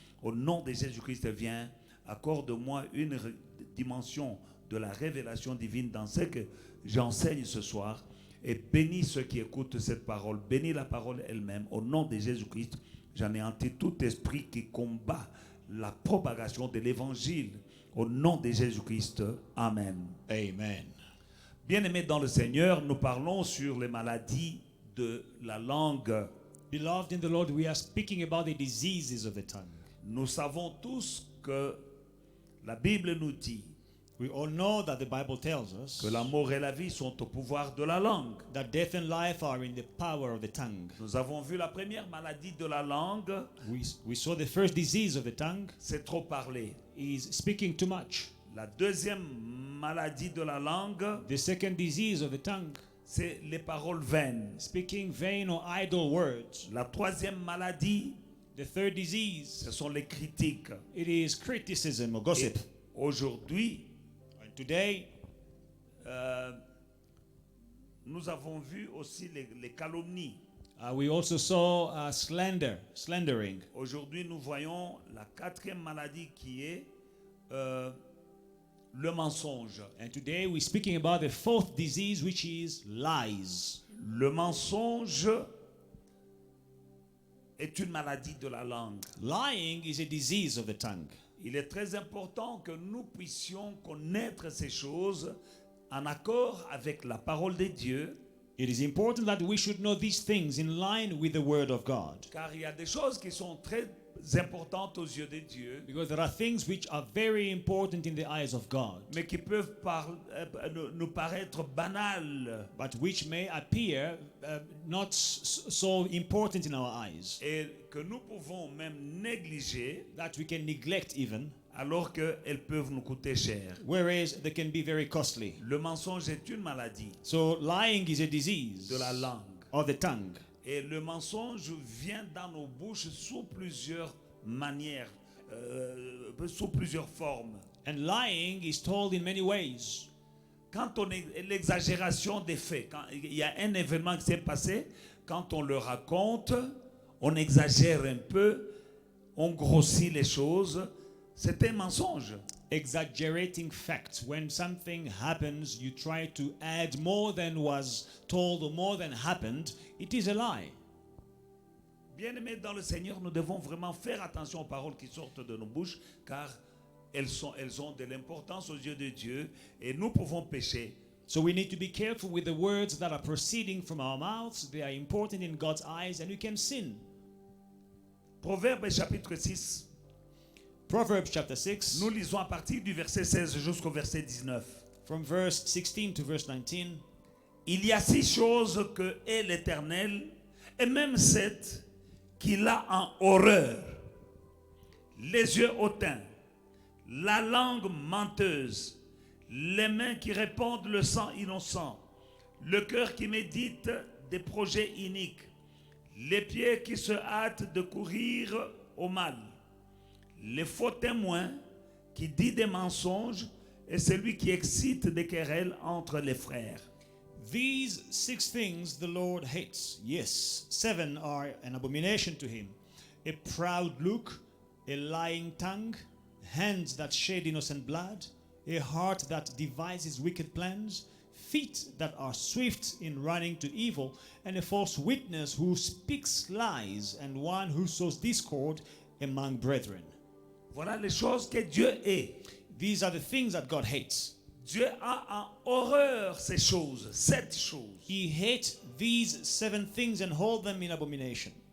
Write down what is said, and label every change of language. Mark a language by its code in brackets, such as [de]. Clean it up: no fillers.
[fr] Au nom de Jésus-Christ, viens, accorde-moi une dimension de la révélation divine dans ce que j'enseigne ce soir et bénis ceux qui écoutent cette parole, bénis la parole elle-même. Au nom de Jésus-Christ, j'anéantis tout esprit qui combat la propagation de l'évangile. Au nom de Jésus-Christ, Amen. Amen. Bien-aimés dans le Seigneur, nous parlons sur les maladies de la langue. [en] Beloved in the Lord, we are speaking about the diseases of the tongue. [fr] Nous savons tous que la Bible nous dit [en] We all know that the Bible tells us [fr] que la mort et la vie sont au pouvoir de la langue. [en] that death and life are in the power of the tongue. [fr] Nous avons vu la première maladie de la langue, [en] We saw the first disease of the tongue [fr] c'est trop parler. [en] is speaking too much. [fr] La deuxième maladie de la langue, [en] The second disease of the tongue, [fr] c'est les paroles vaines. [en] speaking vain or idle words. [fr] La troisième maladie, [en] The third disease, [fr] ce sont les critiques. [en] it is criticism or [fr] Et [en] gossip. [fr] aujourd'hui, [en] And today, [fr] nous avons vu aussi les calomnies. [en] we also saw slandering. [fr] Aujourd'hui, nous voyons la quatrième maladie qui est le mensonge. [en] And today we're speaking about the fourth disease, which is lies. [fr] Le mensonge est une maladie de la langue. [en] Lying is a disease of the tongue. [fr] Il est très important que nous puissions connaître ces choses en accord avec la parole de Dieu, [en] It is important that we should know these things in line with the word of God. [fr] car il y a des choses qui sont très importantes aux yeux de Dieu, [en] Because there are things which are very important in the eyes of God, [fr] mais qui peuvent nous paraître banales [en] but which may appear not so important in our eyes, [fr] et que nous pouvons même négliger [en] that we can neglect even, [fr] alors qu'elles peuvent nous coûter cher. [en] whereas they can be very costly. [fr] Le mensonge est une maladie [en] So lying is a disease [fr] de la langue. [en] of the tongue. [fr] Et le mensonge vient dans nos bouches sous plusieurs manières, sous plusieurs formes. [en] And lying is told in many ways. [fr] Quand on est l'exagération des faits, quand il y a un événement qui s'est passé, quand on le raconte, on exagère un peu, on grossit les choses, c'est un mensonge. [en] Exaggerating facts. When something happens, you try to add more than was told or more than happened. It is a lie. [fr] Bien-aimés dans le Seigneur, nous devons vraiment faire attention aux paroles qui sortent de nos bouches, car elles ont de l'importance aux yeux de Dieu et nous pouvons pécher. [en] So we need to be careful with the words that are proceeding from our mouths. They are important in God's eyes and we can sin. [fr] Proverbe chapitre 6, [en] Proverbs chapter 6, [fr] nous lisons à partir du verset 16 jusqu'au verset 19. [en] from verse 16 to verse 19. [fr] Il y a 6 choses que est l'Éternel, et même 7 qu'il a en horreur. Les yeux hautains, la langue menteuse, les mains qui répandent le sang innocent, le cœur qui médite des projets iniques, les pieds qui se hâtent de courir au mal, les faux témoins qui dit des mensonges et celui qui excite des querelles entre les frères. [en] These 6 things the Lord hates. Yes, 7 are an abomination to him. a proud look, a lying tongue, hands that shed innocent blood, a heart that devises wicked plans, feet that are swift in running to evil, and a false witness who speaks lies, and one who sows discord among brethren. [fr] Voilà les choses que Dieu est. [en] These are the things that God hates. [fr] Dieu a en horreur ces choses, 7 choses. [en] He hates these 7 things and holds them in abomination.